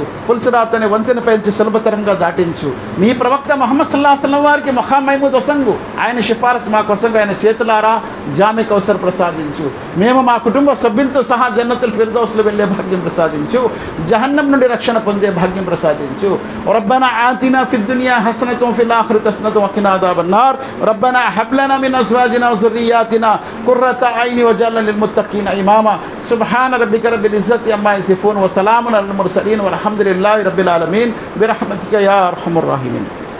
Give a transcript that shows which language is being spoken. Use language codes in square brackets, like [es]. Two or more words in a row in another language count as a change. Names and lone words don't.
[te] పులిసిరాతని వంతెన పెంచి సులభతరంగా దాటించు. నీ ప్రవక్త ముహమ్మద్ [ar] صلى الله عليه وسلم [te] వారికి [ar] مقام محمود [te] వసంగు, ఆయన సిఫారసు మా కోసంగా ఆయన చేతులారా [ur] جامِ کوثر [te] ప్రసాదించు. మేము మా కుటుంబ సభ్యులతో సహా జన్నతుల్ ఫిర్దౌస్లో వెళ్ళే భాగ్యం ప్రసాదించు. జహన్నం నుండి రక్షణ పొందే భాగ్యం ప్రసాదించు. [ar] ربنا آتنا في الدنيا حسنة وفي الآخرة حسنة وقنا عذاب النار. ربنا هب لنا من أزواجنا و ذُرِّيَّاتِنَا قُرَّةَ أَعْيُنٍ وَاجْعَلْنَا لِلْمُتَّقِينَ إِمَامًا. سبحان ربك رب العزة عما يصفون وسلام على المرسلين والحمد لله رب العالمين برحمتك يا أرحم الراحمين.